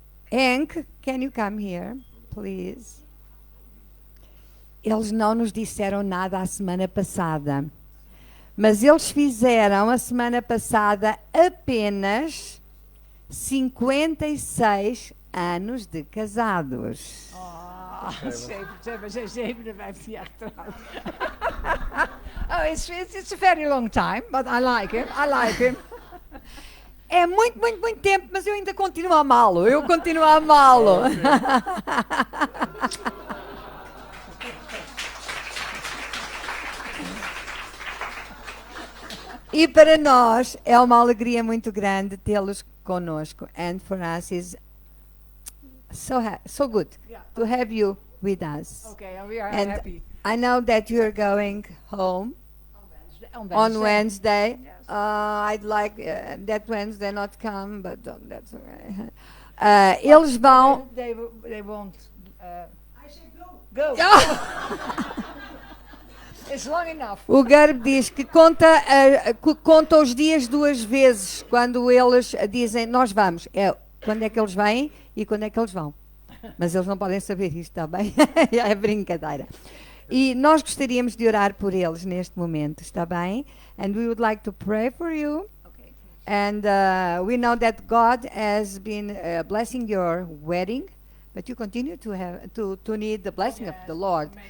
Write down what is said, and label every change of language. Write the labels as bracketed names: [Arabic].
[English] Henk, can you come here, please? [Portuguese] Eles não nos disseram nada a semana passada, mas eles fizeram a semana passada apenas 56 anos de casados. [Dutch] Ze zijn 57 jaar getrouwd. [English] Oh, it's a very long time, but I like him. [Portuguese] É muito, muito, muito tempo, mas eu ainda continuo a amá-lo. Eu continuo a amá-lo. E para nós é uma alegria muito grande tê-los conosco. [English] And for us is so good to have you with us. Okay, and we are And happy. I know that you're going home on Wednesday. Yes. I'd like that Wednesday not come, but that's okay. [Portuguese] Eles vão. [English] They won't. I say go. It's long enough. [Portuguese] O Garb diz que conta os dias 2 vezes quando eles dizem nós vamos. É quando é que eles vêm e quando é que eles vão. Mas eles não podem saber isto, está bem? É brincadeira. E nós gostaríamos de orar por eles neste momento, está bem? [English] And we would like to pray for you. Okay. And we know that God has been blessing your wedding, but you continue to have to need the blessing of the Lord.